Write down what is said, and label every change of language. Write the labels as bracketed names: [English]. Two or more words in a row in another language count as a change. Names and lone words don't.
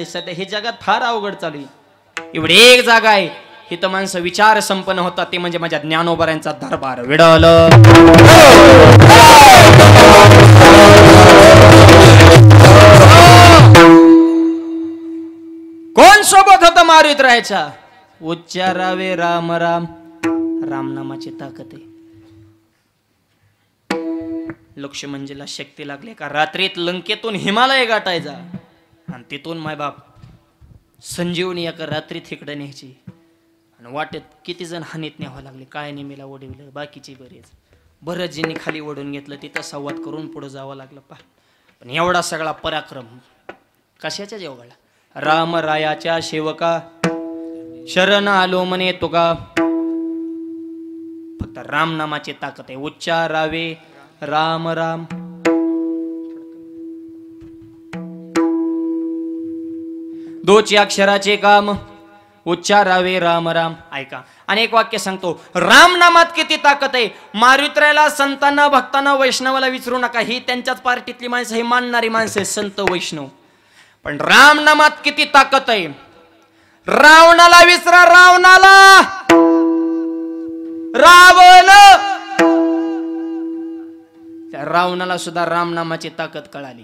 [Marathi] सध्या हे जगात फार अवघड चालू आहे. एवढी एक जागा आहे इथं माणसं विचार संपन्न होतात, ते म्हणजे माझ्या ज्ञानोबरांचा दरबार. विडल कोण सोबत होतं मारुत राहायचा? उच्चारावे राम राम, रामनामाची ताकद आहे. लक्ष्मणजीला शक्ती लागली का रात्रीत लंकेतून हिमालय गाठायचा आणि तिथून मायबाप संजीवनी एका रात्रीत इकडे न्यायची. आणि वाटेत किती जण हानीत न्यावं लागले, काय नेमीला ओढवलं, बाकीचे बरेच ज्यांनी खाली ओढून घेतलं, तिथं संवाद करून पुढे जावं लागलं. पण एवढा सगळा पराक्रम कशाच्या जेवढा? राम रायाच्या सेवका शरण आलो म्हणे तुका. फक्त राम नामाची ताकद आहे. उच्चारावे राम राम. दोची अक्षराचे काम उच्चारावे राम राम. ऐका, अनेक वाक्य सांगतो. राम नामात किती ताकद आहे. मारुतीला, संतांना, भक्तांना, वैष्णवाला विचारू नका, ही त्यांच्याच पार्टीतली माणसं, ही मानणारी माणसं संत वैष्णव. पण राम नामात किती ताकद आहे. रावणाला विसरा, रावणाला, रावण, त्या रावणाला सुद्धा राम नामाची ताकद कळाली.